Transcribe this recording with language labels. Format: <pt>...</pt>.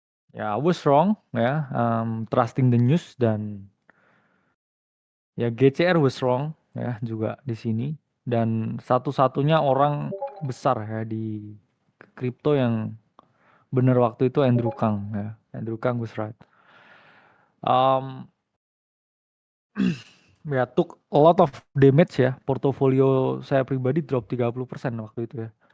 <en>Ya, I was wrong ya. Trusting the news dan ya GCR was wrong</en> <id>ya juga di sini. Dan satu-satunya orang besar ya di kripto yang benar waktu itu Andrew Kang ya.</id> <en>Andrew Kang was right. Um, Ya, took a lot of damage ya.</en> <id>Portofolio saya pribadi drop 30% waktu itu ya.</id>